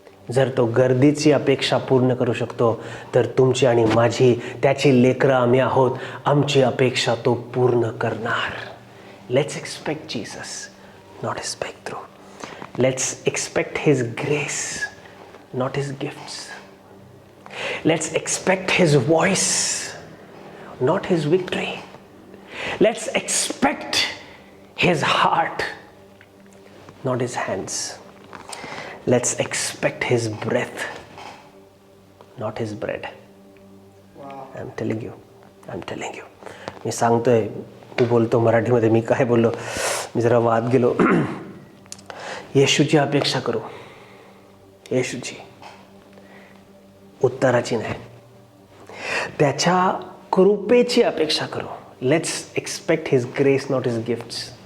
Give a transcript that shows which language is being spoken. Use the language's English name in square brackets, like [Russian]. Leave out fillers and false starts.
[Marathi] जर तो गर्दीची अपेक्षा पूर्ण करू शकतो तर तुमची आणि माझी, त्याची लेकरं आम्ही आहोत, आमची अपेक्षा तो पूर्ण करणार. [English] Let's expect Jesus, not his breakthrough. Let's expect his grace, not his gifts. Let's expect his voice, not his victory. Let's expect his heart, not his hands. Let's expect his breath, not his bread. Wow. I'm telling you. [Marathi] मी सांगतोय, मी बोलतो मराठीमध्ये, मी काय बोललो, मी जरा वाद गेलो. येशूची अपेक्षा करू, येशूची, उत्तराची नाही. त्याच्या कृपेची अपेक्षा करू. [English] Let's expect his grace, not his gifts.